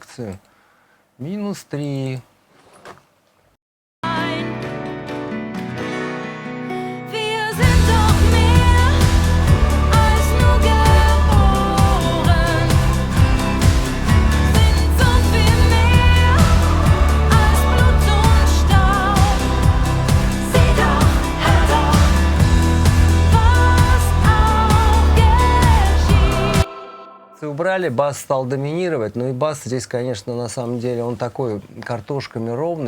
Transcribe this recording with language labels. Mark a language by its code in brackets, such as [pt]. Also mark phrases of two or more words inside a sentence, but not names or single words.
[ru] Поэтому ритм-секцию -3. [de] Wir sind doch mehr als nur geboren, sind so viel mehr als Blut und Staub. Sieh doch, hör doch, was auch geschieht. [ru] Убрали, бас стал доминировать. Ну и бас здесь, конечно, на самом деле, он такой картошками ровный.